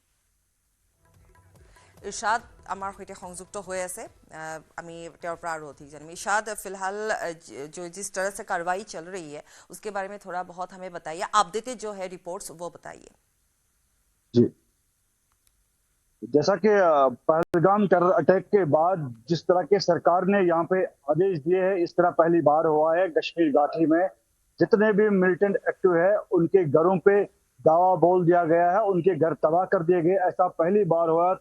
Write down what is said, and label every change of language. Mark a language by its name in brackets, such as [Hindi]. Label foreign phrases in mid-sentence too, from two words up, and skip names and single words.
[Assamese] ইৰশাদ আমাৰ সৈতে সংযুক্ত হৈ আছে, আমি তেওঁৰ পৰা আৰু অধিক জানিম। [Hindi] इरशाद, फिलहाल जो जिस तरह से कार्रवाई चल रही है उसके बारे में थोड़ा बहुत हमें बताइए, अपडेटेड जो है रिपोर्ट्स वो बताइए। जी, जैसा कि पहलगाम [English] terror attack [Hindi] के बाद जिस तरह के सरकार ने यहाँ पे आदेश दिए हैं, इस तरह पहली बार हुआ है कश्मीर घाटी में जितने भी [English] militant active [Hindi] है उनके घरों पे दावा बोल दिया गया है, उनके घर तबाह कर दिए गए, ऐसा पहली बार हुआ है।